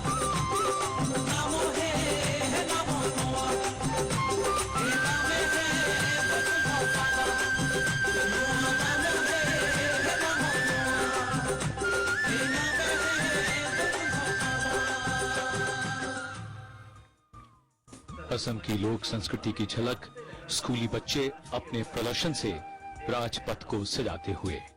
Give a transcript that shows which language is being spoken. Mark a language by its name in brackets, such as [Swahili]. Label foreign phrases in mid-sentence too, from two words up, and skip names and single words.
[Assamese] নাম হে নাম লোৱা হে নামে হে ভক্ত পাবা [Hindi] असम की लोक संस्कृति की झलक स्कूली बच्चे अपने प्रदर्शन से राजपथ को सजाते हुए।